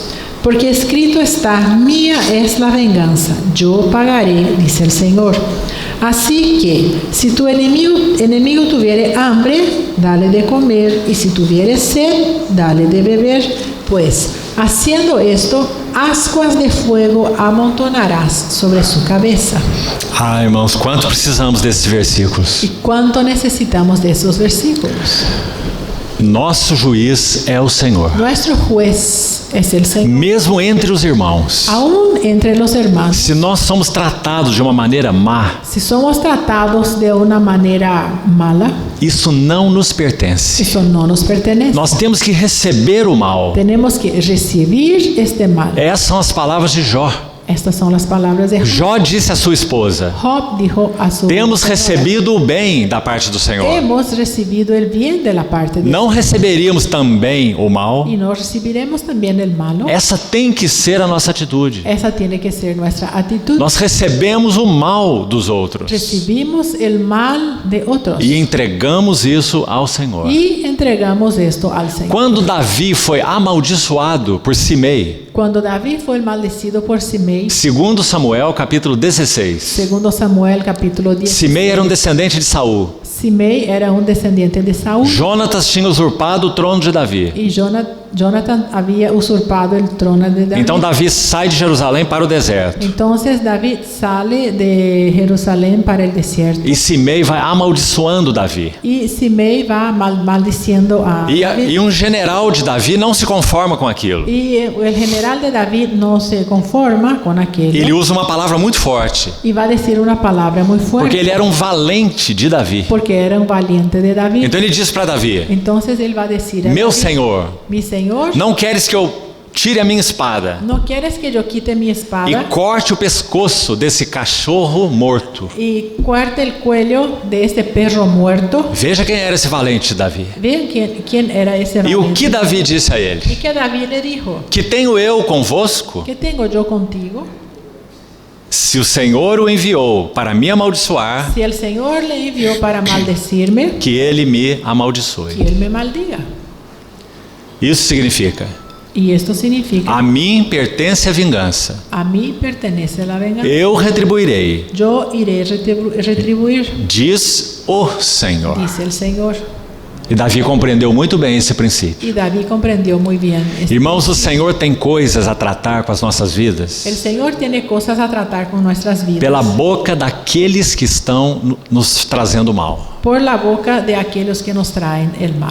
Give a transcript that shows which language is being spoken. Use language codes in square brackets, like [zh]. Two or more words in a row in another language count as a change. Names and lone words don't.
[es] Porque escrito está, mía es la venganza, yo pagaré, dice el Señor. Así que, si tu enemigo tuviere hambre, dale de comer, y si tuviere sed, dale de beber, pues, haciendo esto, ascuas de fuego amontonarás sobre su cabeza. [pt] Ah, irmãos, quanto precisamos desses versículos. [es] ¿Y cuánto necesitamos de esos versículos? [pt] Nosso juiz é o Senhor. [es] Nuestro juez es el Señor. [pt] Mesmo entre os irmãos, [es] Aún entre los hermanos, [pt] se nós somos tratados de uma maneira má, [es] si somos tratados de una manera mala, [pt] isso não nos pertence. [es] eso no nos pertenece. [pt] Nós temos que receber o mal. [es] Tenemos que recibir este mal. [pt] Essas são as palavras de Jó. [es] Estas son las palabras de Job. [pt] Jó disse à sua esposa: [es] Job dijo a su [pt] temos [es] señora, [pt] recebido o bem da parte do Senhor. [es] hemos recibido el bien de la parte de [pt] Não receberíamos também o mal? [es] y no recibiremos también el malo. [pt] Essa tem que ser a nossa atitude. [es] Esa tiene que ser nuestra actitud. [pt] Nós recebemos o mal dos outros [es] Recibimos el mal de otros [pt] e entregamos isso ao Senhor. [es] y entregamos esto al Señor. [pt] Quando Davi foi amaldiçoado por Simei, [es] Cuando David fue maldecido por Simei, [pt] segundo Samuel capítulo 16, [es] segundo Samuel capítulo 10, [pt] Simei era um descendente de Saul. [es] Simei era un descendiente de Saúl [pt] Jonatas tinha usurpado o trono de Davi. [es] y Jonathan había usurpado el trono de David. [pt] Então Davi sai de Jerusalém para o deserto. [es] Entonces David sale de Jerusalén para el desierto [pt] E Simei vai amaldiçoando Davi. [es] y Simei va maldiciendo a David. [pt] E um general de Davi não se conforma com aquilo. [es] Y el general de David no se conforma con aquello [pt] Ele usa uma palavra muito forte, [es] y va a decir una palabra muy fuerte [pt] porque ele era um valente de Davi. [es] porque era un valiente de David. [pt] Então ele diz para Davi: [es] Entonces él va a decir a [pt] meu [es] David, [pt] senhor, [es] mi Señor, [pt] não queres que eu tire a minha espada [es] ¿no quieres que yo quite mi [pt] e [es] espada [pt] corte o pescoço desse cachorro morto? [es] y corte el cuello de este perro muerto? [pt] Veja quem era esse valente Davi. [es] Vean quién era ese [pt] E o [es] valiente. [pt] que Davi disse a ele? [es] Y que David le dijo, [pt] Que tenho eu convosco? [es] ¿qué tengo yo contigo? [pt] Se o Senhor o enviou para me amaldiçoar, [es] Si el Señor le envió para maldecirme, [pt] que ele me [es] que [pt] amaldiçoe. [es] él me maldiga. [pt] Isso significa: [es] Y esto significa, [pt] a mim pertence a vingança. [es] a mí pertenece la venganza. [pt] Eu retribuirei, [es] Yo iré retribuir, [pt] diz o Senhor. [es] dice el Señor. [pt] E Davi compreendeu muito bem esse princípio. [es] Y David comprendió muy bien esto. [pt] Irmãos, o Senhor tem coisas a tratar com as nossas vidas [es] El Señor tiene cosas a tratar con nuestras vidas [pt] pela boca daqueles que estão nos trazendo mal. [es] por la boca de aquellos que nos traen el mal.